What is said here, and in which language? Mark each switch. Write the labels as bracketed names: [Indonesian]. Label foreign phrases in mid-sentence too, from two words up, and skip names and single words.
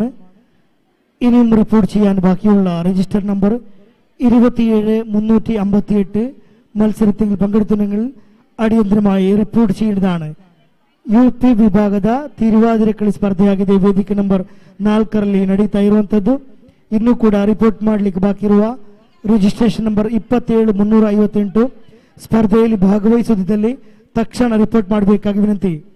[Malayalam] ഇനിയും റിപ്പോർട്ട് ചെയ്യാൻ ബാക്കിയുള്ള [English] register number [Malayalam] 27358 മത്സരത്തിൽ പങ്കെടുത്തുണ്ടെങ്കിൽ അടിയന്തരമായി റിപ്പോർട്ട് ചെയ്യേണ്ടതാണ്. [Kannada] UP ವಿಭಾಗದ ತಿರುವಾದಿರಕಳಿ ಸ್ಪರ್ಧೆಯಾಗಿದೆ. ವೇದಿಕೆ ನಂಬರ್ 4ರಲ್ಲಿ ನಡೀತಾ ಇರುವಂತದ್ದು. ಇನ್ನೂ ಕೂಡ ರಿಪೋರ್ಟ್ ಮಾಡಲಿಕ್ಕೆ ಬಾಕಿ ಇರುವ [English] registration number [Kannada] 27358 ಸ್ಪರ್ಧೆಯಲ್ಲಿ ಭಾಗವಹಿಸುವುದಿದ್ದಲ್ಲಿ ತಕ್ಷಣ ರಿಪೋರ್ಟ್ ಮಾಡಬೇಕಾಗಿ ವಿನಂತಿ.